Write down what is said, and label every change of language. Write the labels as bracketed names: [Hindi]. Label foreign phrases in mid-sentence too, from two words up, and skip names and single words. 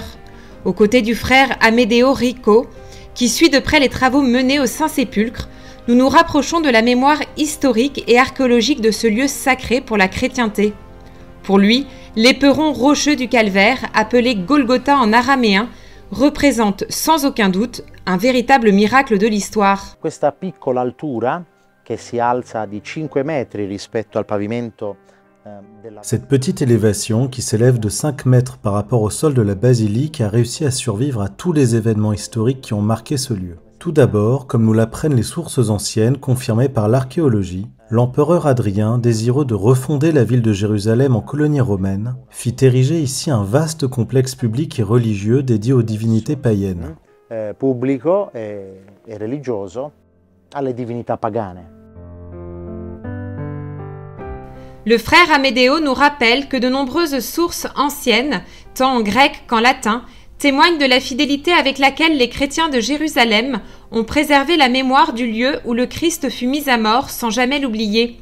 [French] Aux côtés du frère Amedeo Rico, qui suit de près les travaux menés au Saint-Sépulcre, nous nous rapprochons de la mémoire historique et archéologique de ce lieu sacré pour la chrétienté. Pour lui, l'éperon rocheux du calvaire, appelé Golgotha en araméen, représente sans aucun doute un véritable miracle de l'histoire. [Italian] Questa piccola altura, che si alza di 5 metri rispetto al pavimento. [French] Cette petite élévation, qui s'élève de 5 mètres par rapport au sol de la basilique, a réussi à survivre à tous les événements historiques qui ont marqué ce lieu. Tout d'abord, comme nous l'apprennent les sources anciennes confirmées par l'archéologie, l'empereur Adrien, désireux de refonder la ville de Jérusalem en colonie romaine, fit ériger ici un vaste complexe public et religieux dédié aux divinités païennes. [Italian] Pubblico e religioso alle divinità pagane. [French] Le frère Amedeo nous rappelle que de nombreuses sources anciennes, tant en grec qu'en latin, témoignent de la fidélité avec laquelle les chrétiens de Jérusalem ont préservé la mémoire du lieu où le Christ fut mis à mort sans jamais l'oublier.